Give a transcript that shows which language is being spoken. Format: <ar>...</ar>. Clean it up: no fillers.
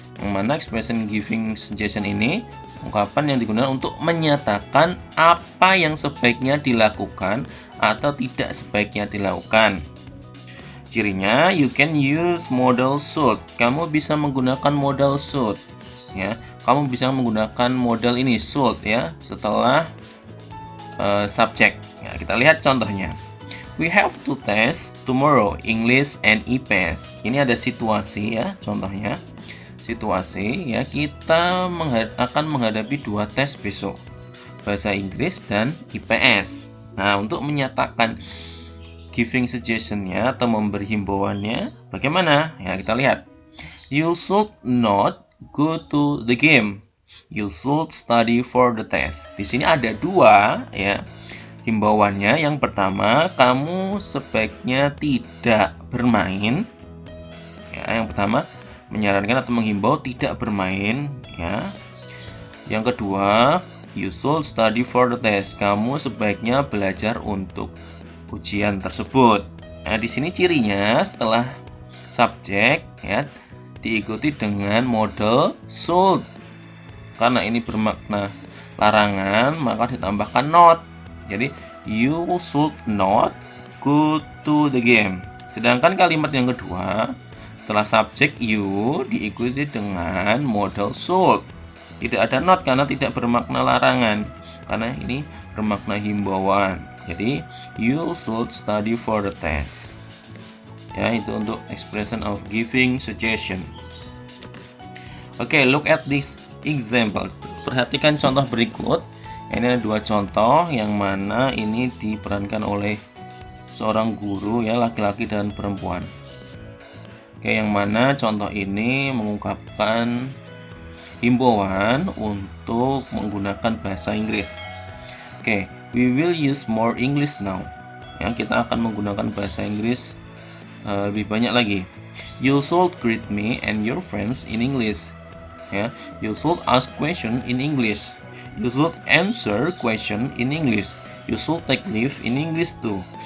<id>Yang mana expression giving suggestion ini ungkapan yang digunakan untuk menyatakan apa yang sebaiknya dilakukan atau tidak sebaiknya dilakukan.</id> <en>Cirinya, you can use modal should.</en> <id>Kamu bisa menggunakan modal should, ya. Kamu bisa menggunakan modal ini should, ya, setelah subjek. Ya, kita lihat contohnya.</id> <en>We have to test tomorrow English and IPS.</en> <id>Ini ada situasi, ya, contohnya. Situasi, ya, kita akan menghadapi 2 tes besok, bahasa Inggris dan IPS. Nah, untuk menyatakan giving suggestion-nya atau memberi himbauannya bagaimana? Ya, kita lihat.</id> <en>You should not go to the game. You should study for the test.</en> <id>Di sini ada 2, ya, himbauannya. Yang pertama, kamu sebaiknya tidak bermain. Ya, yang pertama menyarankan atau menghimbau tidak bermain, ya. Yang kedua,</id> <en>you should study for the test.</en> <id>Kamu sebaiknya belajar untuk ujian tersebut. Nah, di sini cirinya setelah subjek, ya, diikuti dengan modal should. Karena ini bermakna larangan, maka ditambahkan not.</id> <en>Jadi, you should not go to the game.</en> <id>Sedangkan kalimat yang kedua, setelah subjek you diikuti dengan modal should. Tidak ada not karena tidak bermakna larangan, karena ini bermakna himbauan.</id> <en>Jadi, you should study for the test.</en> <id>Ya, itu untuk</id> <en>expression of giving suggestion. Oke, look at this example.</en> <id>Perhatikan contoh berikut. Ini ada 2 contoh yang mana ini diperankan oleh seorang guru, ya, laki-laki dan perempuan. Oke, yang mana contoh ini mengungkapkan himbauan untuk menggunakan bahasa Inggris.</id> <en>Oke, we will use more English now.</en> <id>Ya, kita akan menggunakan bahasa Inggris lebih banyak lagi.</id> <en>You should greet me and your friends in English. Ya, you should ask question in English. You should answer question in English. You should take leave in English too.</en>